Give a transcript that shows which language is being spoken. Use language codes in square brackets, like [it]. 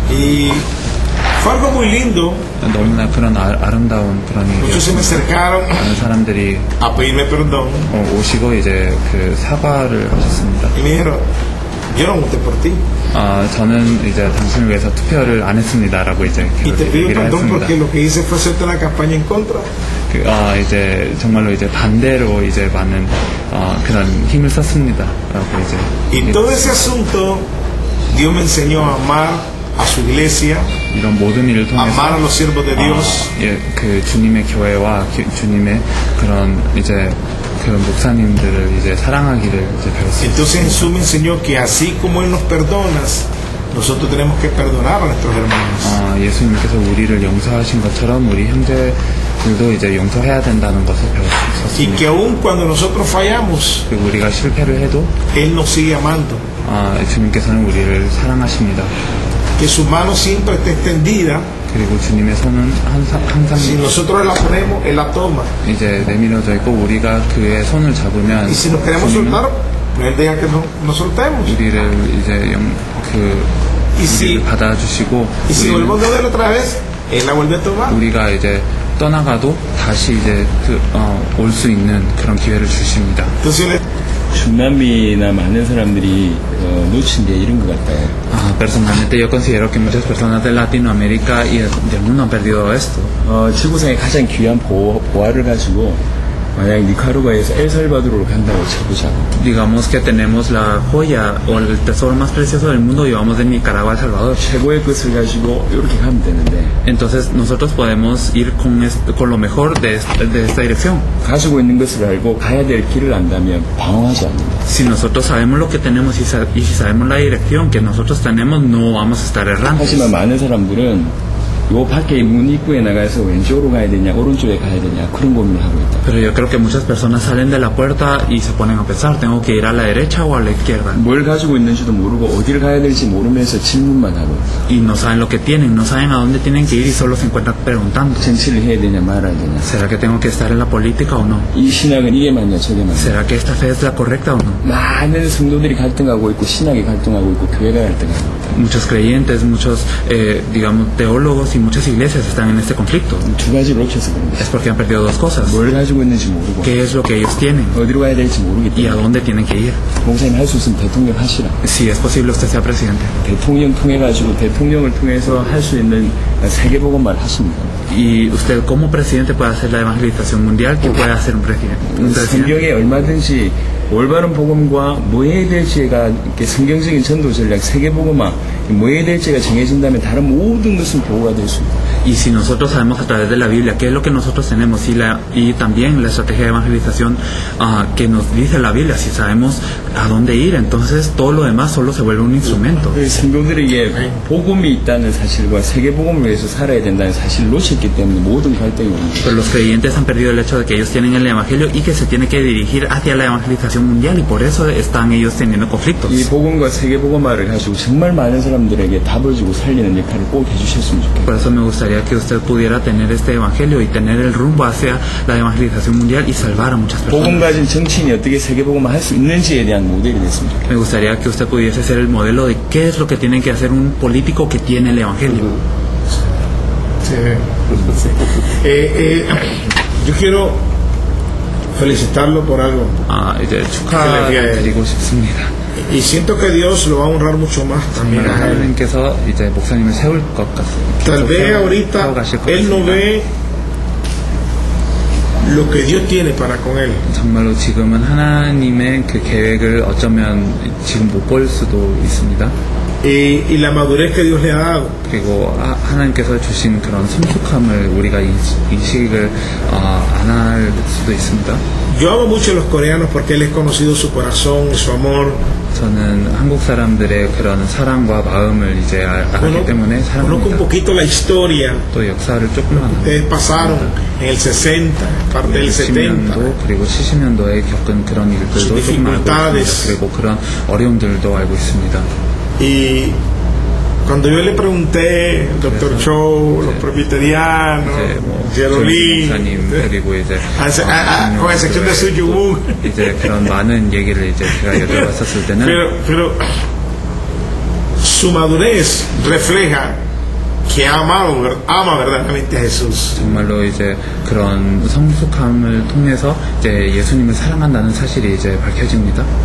[es] Y fue algo muy lindo. [ko] 너무나 그런 아름다운 그런 [es] Muchos se me acercaron [ko] 많은 사람들이 [es] a pedirme perdón. [ko] 오시고 이제 그 사과를 하셨습니다. [es] Y me dijeron, yo no voté por ti. [ko] 저는 이제 당신을 위해서 투표를 안 했습니다라고 이제 얘기를 했습니다. [es] Porque lo que hice fue hacerte una campaña en contra. [ko] 이제 정말로 이제 반대로 이제 많은 그런 힘을 썼습니다라고 이제. [es] Y todo ese asunto Dios me enseñó a amar a su iglesia. [ko] 이런 모든 일을 통해서 [es] amar a los siervos de Dios. [ko] 그 주님의 교회와 주님의 그런 이제 그런 목사님들을 이제 사랑하기를 이제 배웠습니다. [es] Entonces Jesús me enseñó que así como él nos perdona, nosotros tenemos que perdonar a nuestros hermanos. [ko] 예수님께서 우리를 용서하신 것처럼 우리 형제들도 이제 용서해야 된다는 것을 배웠습니다. [es] Y que aun cuando nosotros fallamos, [ko] 그리고 우리가 실패를 해도 [es] él nos sigue amando. [ko] 주님께서는 우리를 사랑하십니다. [es] Que su mano siempre está extendida. [ko] 그리고 주님의 손은 항상 [es] si nosotros la ponemos, él la toma. [ko] 이제 내밀어져 있고 우리가 그의 손을 잡으면 [es] y si nos queremos soltar, él deja que nos soltemos. [ko] 우리를 이제 우리를 받아주시고 [es] y si volvemos a ver otra vez, él la vuelve a tomar. [ko] 우리가 이제 떠나가도 다시 이제 올 수 있는 그런 기회를 주십니다. [es] Entonces, [ko] 중남미나 많은 사람들이 놓친 게 이런 것 같아요. [es] Personalmente yo considero que muchas personas de Latinoamérica y del mundo han perdido esto. [ko] 지구상의 가장 귀한 보화를 가지고 만약 니카라과에서 엘살바도르로 간다고 쳐보자고. [es] Digamos que tenemos la joya o el tesoro más precioso del mundo y vamos de Nicaragua a El Salvador. [ko] 최고의 것을 가지고 이렇게 가면 되는데. [es] Entonces nosotros podemos ir con lo mejor de esta dirección. [ko] 가지고 있는 것을 알고 가야 될 길을 안다면 방황하지 않는다. [es] Si nosotros sabemos lo que tenemos y si sabemos la dirección que nosotros tenemos, no vamos a estar errando. [ko] 하지만 많은 사람들은 요 밖에 문 입구에 나가서 왼쪽으로 가야 되냐 오른쪽에 가야 되냐 그런 고민을 하고 있다. [es] Pero yo creo que muchas personas salen de la puerta y se ponen a pensar, tengo que ir a la derecha o a la izquierda. [ko] 뭘 가지고 있는지도 모르고 어디를 가야 될지 모르면서 질문만 하고. [es] Y no saben lo que tienen, no saben a dónde tienen que ir y solo se encuentran preguntando. [ko] 정치를 해야 되냐 말아야 되냐. [es] ¿Será que tengo que estar en la política o no? [ko] 이 신학은 이게 맞냐 저게 맞냐. [es] ¿Será que esta fe es la correcta o no? [ko] 많은 성도들이 갈등하고 있고 신학이 갈등하고 있고 교회가 갈등하고 있다. [es] Muchos creyentes, muchos digamos teólogos y muchas iglesias están en este conflicto. [ko] 두 가지를 놓쳐서 그런다. [es] Es porque han perdido dos cosas. [ko] 뭘 가지고 있는지 모르고. [es] ¿Qué es lo que ellos tienen? [ko] 어디로 가야 될지 모르기 [es] ¿Y a [ko] 때문에. [es] dónde tienen que ir? [ko] 목사님 할 수 있으면 대통령 하시라. [es] Si es posible usted sea presidente. [ko] 대통령 통해 가지고 대통령을 통해서 할 수 있는 세계복음말 하십니다. [es] Y usted como presidente puede hacer la evangelización mundial, que puede hacer un presidente. [ko] 성경에 얼마든지 올바른 복음과 뭐 해야 될지가 성경적인 전도 전략 세계복음화 뭐 해야 될지가 정해진다면 다른 모든 것은 보호가 될 수 있다. [es] Y si nosotros sabemos a través de la Biblia qué es lo que nosotros tenemos y también la estrategia de evangelización que nos dice la Biblia, si sabemos a dónde ir, entonces todo lo demás solo se vuelve un instrumento. [ko] 성도들에게 복음이 있다는 사실과 세계복음을 위해서 살아야 된다는 사실을 놓쳤기 때문에 모든 갈등이 옵니다. [es] Pero los creyentes han perdido el hecho de que ellos tienen el evangelio y que se tiene que dirigir hacia la evangelización mundial y por eso están ellos teniendo conflictos. [ko] 이 복음과 세계복음화를 가지고 정말 많은 사람들에게 답을 주고 살리는 역할을 꼭 해주셨으면 좋겠습니다. [es] Por eso me gustaría que usted pudiera tener este evangelio y tener el rumbo hacia la evangelización mundial y salvar a muchas personas. [ko] 복음 가진 정치인이 어떻게 세계복음화 할 수 있는지에 대한 모델이 됐으면 좋겠습니다. [es] Me gustaría que usted pudiese ser el modelo de qué es lo que tiene que hacer un político que tiene el evangelio. Sí. Yo quiero felicitarlo por algo. [ko] 이제 축하드리고 싶습니다. [es] Y siento que Dios lo va a honrar mucho más también a él. [ko] 하나님께서 이제 목사님을 세울 것 같습니다. [es] Tal vez ahorita él no ve lo que Dios tiene para con él. [ko] 정말로 지금은 하나님의 그 계획을 어쩌면 지금 못 볼 수도 있습니다. [es] Y la madurez que Dios le ha dado. [ko] 그리고 하나님께서 주신 그런 성숙함을 우리가 인식을 안 할 수도 있습니다. [es] Yo amo mucho a los coreanos porque les he conocido su corazón, su amor. [ko] 저는 한국 사람들의 그런 사랑과 마음을 이제 알기 때문에 [es] Conozco un poquito la historia. [ko] 또 역사를 조금만 [es] Ustedes pasaron en el 60, parte del 70. [ko] 60년도 그리고 70년도에 겪은 그런 일들도 조금 알고 있습니다. 그리고 그런 어려움들도 알고 있습니다. [es] Y cuando yo le pregunté, el doctor Cho, los presbiterianos, Jerolín, con excepción de Su Yubun, [ko] 이제 그런 많은 얘기를 이제 제가 여쭤봤었을 때는 [es] pero su madurez refleja que ama verdaderamente a Jesús. [ko] 정말로 이제 그런 성숙함을 통해서 이제 예수님을 사랑한다는 사실이 이제 밝혀집니다.